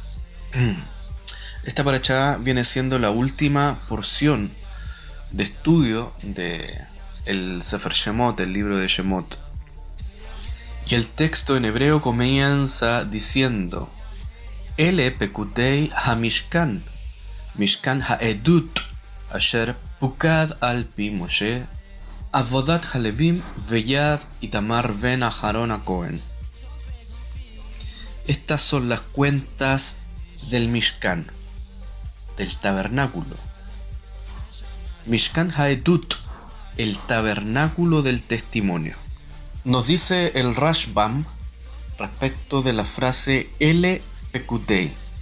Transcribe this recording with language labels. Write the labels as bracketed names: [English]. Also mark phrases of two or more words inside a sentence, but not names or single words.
[Spanish] Esta parashá viene siendo la última porción de estudio de el [Hebrew] ספר שמות, [Spanish] el libro de Shemot. Y el texto en hebreo comienza diciendo: [Hebrew] אלה פקודי המשכן משכן העדות אשר פקד על פי משה עבדת הלוים ביד איתמר בן אהרן כהן. [Spanish] Estas son las cuentas del Mishkan, del tabernáculo. [Hebrew] משכן העדות, [Spanish] el tabernáculo del testimonio. Nos dice el Rashbam respecto de la frase [Hebrew] אלה פקודי.